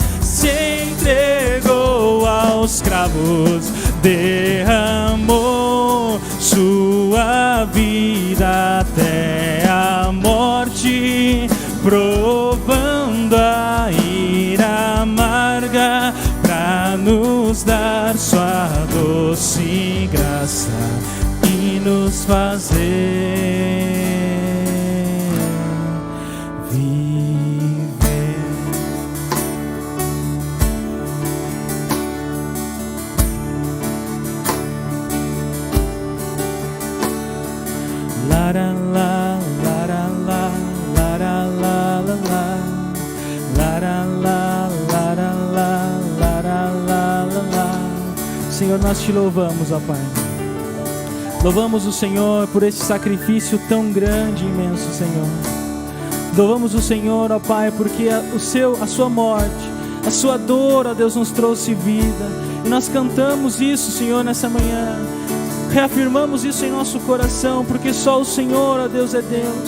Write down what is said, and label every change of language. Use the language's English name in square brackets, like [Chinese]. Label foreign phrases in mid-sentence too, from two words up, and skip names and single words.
[Portuguese] Se entregou aos cravos, derramou sua vida até a morte, provando a ira amarga pra nos dar sua doce graça e nos fazer viver. Lara la lara la lara la la la lara la lara la lara la la la. Senhor, nós te louvamos, ó Pai. Louvamos o Senhor por esse sacrifício tão grande e imenso, Senhor. Louvamos o Senhor, ó Pai, porque a sua morte, a sua dor, ó Deus, nos trouxe vida. E nós cantamos isso, Senhor, nessa manhã. Reafirmamos isso em nosso coração, porque só o Senhor, ó Deus, é Deus.